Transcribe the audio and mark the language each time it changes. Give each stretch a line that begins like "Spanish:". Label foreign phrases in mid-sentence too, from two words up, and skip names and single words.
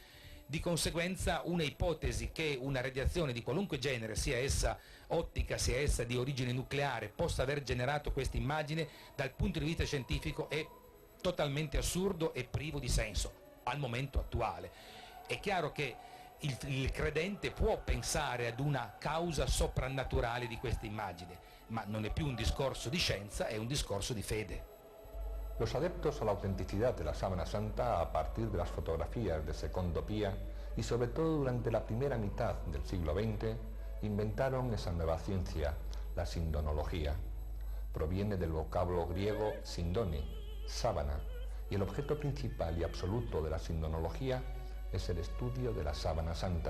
Italian: Di conseguenza una ipotesi che una radiazione di qualunque genere, sia essa ottica, sia essa di origine nucleare, possa aver generato questa immagine dal punto di vista scientifico è totalmente assurdo e privo di senso al momento attuale. È chiaro che il credente può pensare ad una causa soprannaturale di questa immagine, ma non è più un discorso di scienza, è un discorso di fede.
Spanish: Los adeptos a la autenticidad de la sábana santa a partir de las fotografías de Secondo Pía y sobre todo durante la primera mitad del siglo XX inventaron esa nueva ciencia, la sindonología. Proviene del vocablo griego sindone, sábana, y el objeto principal y absoluto de la sindonología es el estudio de la sábana santa.